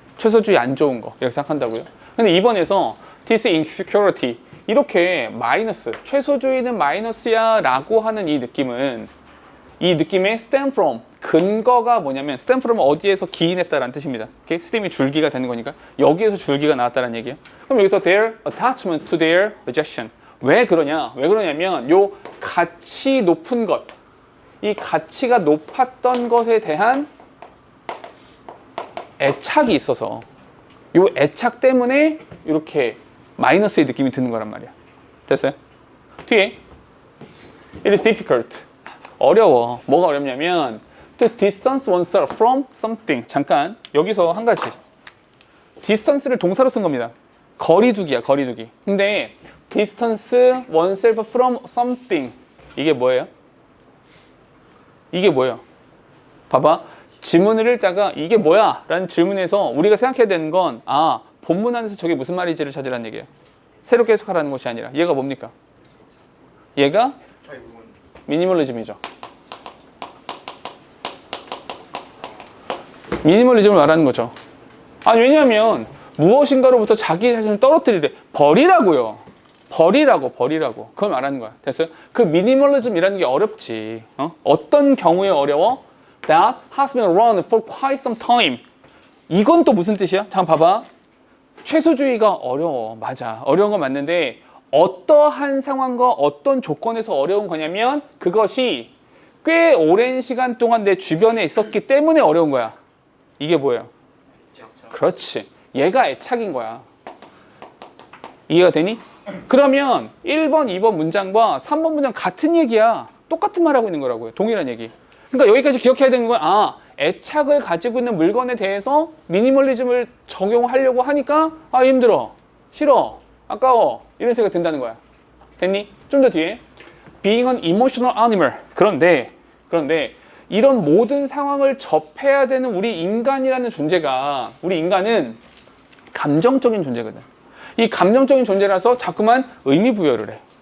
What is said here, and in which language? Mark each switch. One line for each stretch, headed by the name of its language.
Korean: 최소주의 안 좋은 거 이렇게 생각한다고요. 근데 이번에서
English: this insecurity
Korean: 이렇게 마이너스, 최소주의는 마이너스야 라고 하는 이 느낌은 이 느낌의 stem from 근거가 뭐냐면 stem from은 어디에서 기인했다라는 뜻입니다. 오케이? stem이 줄기가 되는 거니까 여기에서 줄기가 나왔다는 얘기예요. 그럼 여기서
English: their attachment to their possession
Korean: 왜 그러냐? 왜 그러냐면 요 가치 높은 것, 이 가치가 높았던 것에 대한 애착이 있어서 요 애착 때문에 이렇게 마이너스의 느낌이 드는 거란 말이야. 됐어요? 뒤에
English: it is difficult
Korean: 어려워. 뭐가 어렵냐면
English: to distance oneself from something.
Korean: 잠깐 여기서 한 가지 distance를 동사로 쓴 겁니다. 거리두기야, 거리두기. 근데
English: distance oneself from something
Korean: 이게 뭐예요? 이게 뭐예요? 봐봐. 지문을 읽다가 이게 뭐야? 라는 질문에서 우리가 생각해야 되는 건 본문 안에서 저게 무슨 말이지를 찾으라는 얘기예요. 새롭게 해석하라는 것이 아니라 얘가 뭡니까? 얘가 미니멀리즘이죠. 미니멀리즘을 말하는 거죠. 왜냐하면 무엇인가로부터 자기 자신을 떨어뜨리래. 버리라고요. 버리라고. 그걸 말하는 거야. 됐어요? 그 미니멀리즘이라는 게 어렵지. 어떤 경우에 어려워?
English: That has been around for quite some time.
Korean: 이건 또 무슨 뜻이야? 잠깐 봐봐. 최소주의가 어려워. 맞아. 어려운 건 맞는데 어떠한 상황과 어떤 조건에서 어려운 거냐면 그것이 꽤 오랜 시간 동안 내 주변에 있었기 때문에 어려운 거야. 이게 뭐예요? 그렇지. 얘가 애착인 거야. 이해가 되니? 그러면 1번, 2번 문장과 3번 문장 같은 얘기야. 똑같은 말 하고 있는 거라고요. 동일한 얘기. 그러니까 여기까지 기억해야 되는 건 애착을 가지고 있는 물건에 대해서 미니멀리즘을 적용하려고 하니까 힘들어, 싫어, 아까워 이런 생각이 든다는 거야. 됐니? 좀 더 뒤에
English: being an emotional animal.
Korean: 그런데 이런 모든 상황을 접해야 되는 우리 인간이라는 존재가 우리 인간은 감정적인 존재거든. 이 감정적인 존재라서 자꾸만 의미 부여를 해.